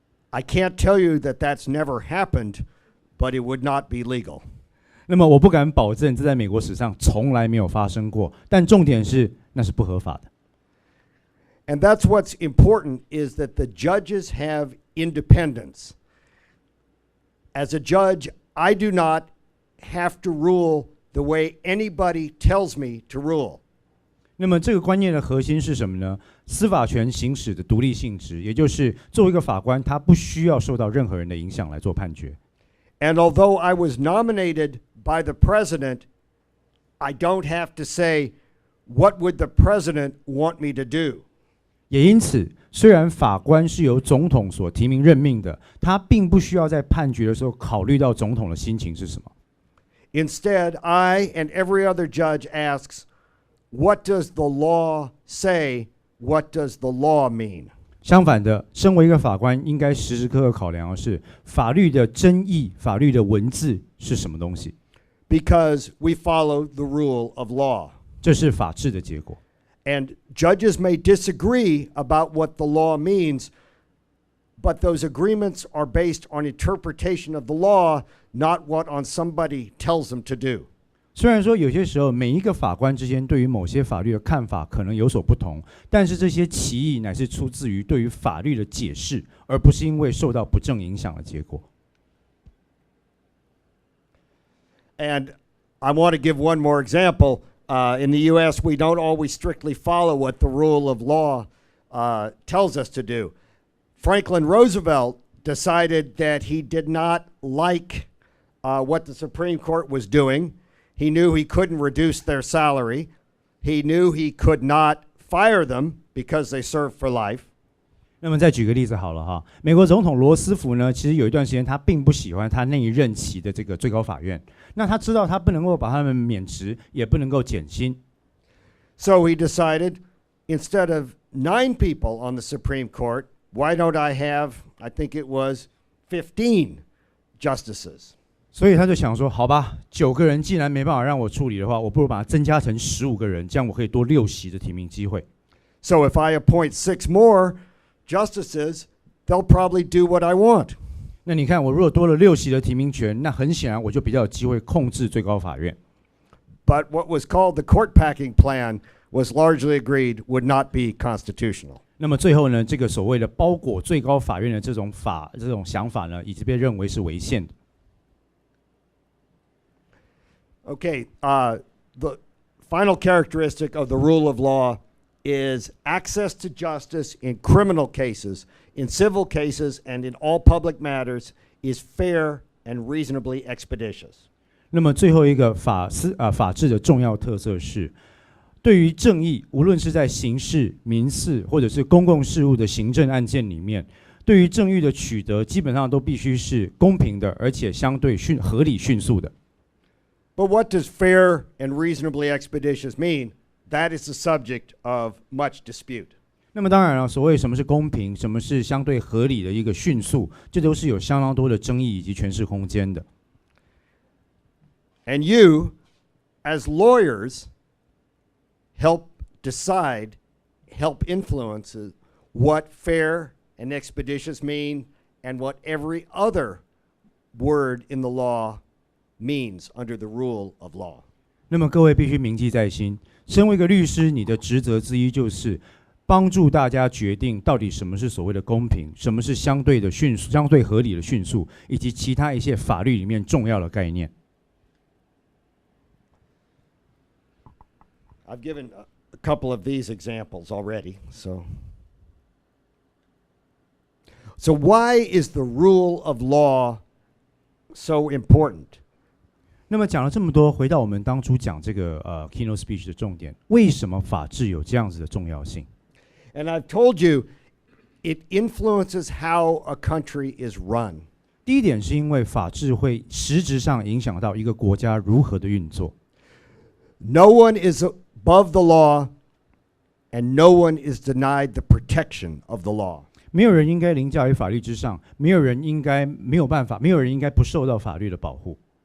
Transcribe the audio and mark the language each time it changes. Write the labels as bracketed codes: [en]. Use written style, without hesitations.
[en] I can't tell you that that's never happened, but it would not be legal. [zh] 那么我不敢保证这在美国史上从来没有发生过，但重点是那是不合法的。 [en] And that's what's important is that the judges have independence. As a judge, I do not have to rule the way anybody tells me to rule. [zh] 那么这个观念的核心是什么呢？司法权行使的独立性质，也就是作为一个法官，他不需要受到任何人的影响来做判决。 [en] And although I was nominated by the president, I don't have to say, what would the president want me to do? [zh] 也因此，虽然法官是由总统所提名任命的，他并不需要在判决的时候考虑到总统的心情是什么。 [en] Instead, I and every other judge asks, what does the law say? What does the law mean? [zh] 相反的，身为一个法官，应该时时刻刻考量的是法律的真意、法律的文字是什么东西。 [en] Because we follow the rule of law. [zh] 这是法治的结果。 [en] And judges may disagree about what the law means, but those agreements are based on interpretation of the law, not what on somebody tells them to do. [zh] 虽然说有些时候每一个法官之间对于某些法律的看法可能有所不同，但是这些歧义乃是出自于对于法律的解释，而不是因为受到不正影响的结果。 [en] And I want to give one more example. In the U.S., we don't always strictly follow what the rule of law tells us to do. Franklin Roosevelt decided that he did not like what the Supreme Court was doing. He knew he couldn't reduce their salary. He knew he could not fire them because they served for life. [zh] 那么再举个例子好了哈，美国总统罗斯福呢，其实有一段时间他并不喜欢他那一任期的这个最高法院，那他知道他不能够把他们免职，也不能够减薪。 [en] So he decided, instead of 9 people on the Supreme Court, why don't I have, I think it was 15 justices. [zh] 所以他就想说，好吧，9个人既然没办法让我处理的话，我不如把它增加成15个人，这样我可以多6席的提名机会。 [en] So if I appoint 6 more justices, they'll probably do what I want. [zh] 那你看，我如果多了6席的提名权，那很显然我就比较有机会控制最高法院。 [en] But what was called the court packing plan was largely agreed would not be constitutional. [zh] 那么最后呢，这个所谓的包裹最高法院的这种想法呢，已经被认为是违宪的。 [en] Okay, the final characteristic of the rule of law is access to justice in criminal cases, in civil cases, and in all public matters is fair and reasonably expeditious. [zh] 那么最后一个法治的重要特色是，对于正义，无论是在刑事、民事或者是公共事务的行政案件里面，对于正义的取得，基本上都必须是公平的，而且相对合理迅速的。 [en] But what does fair and reasonably expeditious mean? That is the subject of much dispute. [zh] 那么当然了，所谓什么是公平，什么是相对合理的一个迅速，这都是有相当多的争议以及诠释空间的。 [en] And you, as lawyers, help decide, help influence what fair and expeditious mean and what every other word in the law means under the rule of law. [zh] 那么各位必须铭记在心，身为一个律师，你的职责之一就是帮助大家决定到底什么是所谓的公平，什么是相对的迅速、相对合理的迅速，以及其他一些法律里面重要的概念。 [en] I've given a couple of these examples already. So why is the rule of law so important? [zh] 那么讲了这么多，回到我们当初讲这个 [en] keynote speech [zh] 的重点，为什么法治有这样子的重要性？ [en] And I've told you, it influences how a country is run. [zh] 第一点是因为法治会实质上影响到一个国家如何的运作。 [en] No one is above the law, and no one is denied the protection of the law. [zh] 没有人应该凌驾于法律之上，没有人应该不受到法律的保护。